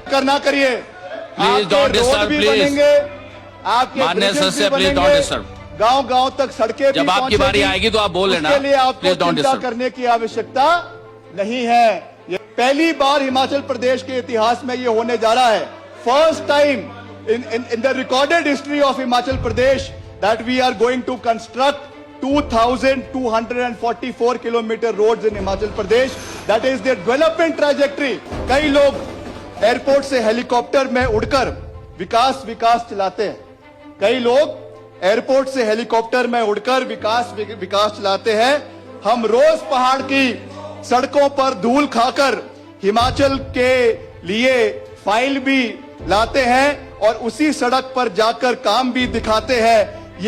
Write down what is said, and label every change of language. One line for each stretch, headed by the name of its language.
Hindi: करना करिए, आपके रोड भी बनेंगे, आपके ब्रिजेस भी बनेंगे, गांव-गांव तक सड़कें भी जब आपकी बारी आएगी तो आप बोल लेना। इसके लिए आपको चिंता करने की आवश्यकता नहीं है। ये पहली बार हिमाचल प्रदेश के इतिहास में ये होने जा रहा है।
English: First time in the recorded history of Himachal Pradesh that we are going to construct 2,244 kilometer roads in Himachal Pradesh. That is the development trajectory.
Hindi: कई लोग एयरपोर्ट से हेलीकॉप्टर में उड़कर विकास चलाते हैं। कई लोग एयरपोर्ट से हेलीकॉप्टर में उड़कर विकास चलाते हैं। हम रोज पहाड़ की सड़कों पर धूल खाकर हिमाचल के लिए फाइल भी लाते हैं और उसी सड़क पर जाकर काम भी दिखाते हैं।